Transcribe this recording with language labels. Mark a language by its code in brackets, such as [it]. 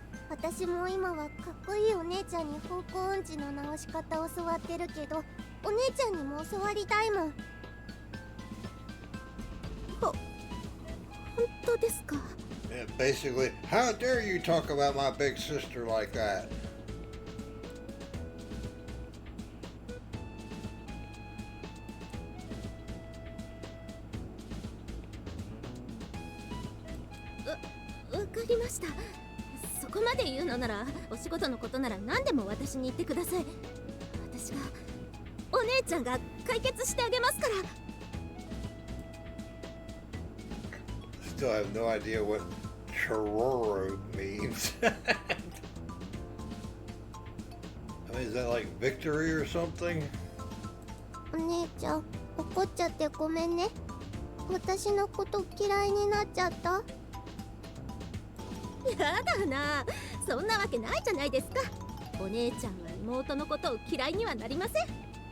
[ja] 私も今はかっこいいお姉ちゃんに方向音痴の直し方を教わってるけど、お姉ちゃんにも教わりたいもん。本当ですか？ [en] Yeah, basically, how dare you talk about my big sister like that? [ja] わかりました。そこまで言うのなら、お仕事のことなら何でも私に言ってください。私が、お姉ちゃんが解決してあげますから。 [en] Still have no idea what chororo means. I mean, is that like victory or something? [ja] お姉ちゃん怒っちゃってごめんね。私のこと嫌いになっちゃった？やだな、そんなわけないじゃないですか。お姉ちゃんは妹のことを嫌いにはなりません。